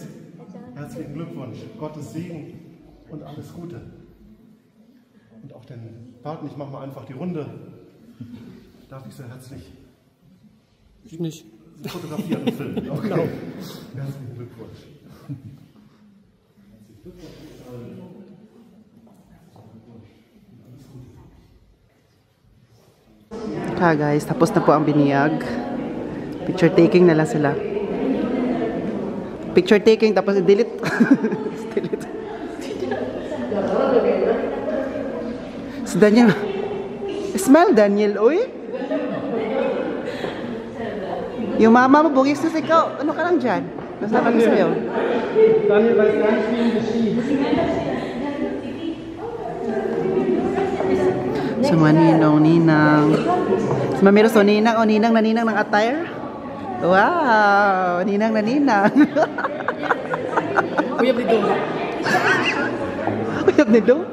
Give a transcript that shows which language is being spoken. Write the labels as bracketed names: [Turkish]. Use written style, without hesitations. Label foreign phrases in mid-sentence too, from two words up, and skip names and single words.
[German] Herzlichen Glückwunsch, Gottes Segen und alles Gute. Und auch den Paten, ich mache mal einfach die Runde. Darf ich sehr herzlich Ich nicht. fotografieren und filmen? Okay. Genau. Herzlichen Glückwunsch. [Filipino] Okay guys, tapos na po ang biniyag. [English] Picture taking [Filipino] na lang sila. [English] Picture taking [Filipino] tapos i-delete. Delete. Si Daniel. Smile Daniel, uy. Yung mama mo, bugis na ikaw. Ano ka lang dyan? Nasama ko sa'yo. [German] Daniel weiß gar nicht, wie ihm geschieht. [Filipino] Sa mga ninang. Sa mga meron so ninang na ninang ng attire. Wow! Ninang na ninang. [Cebuano] Uyab ni Dong. Uyab ni Dong?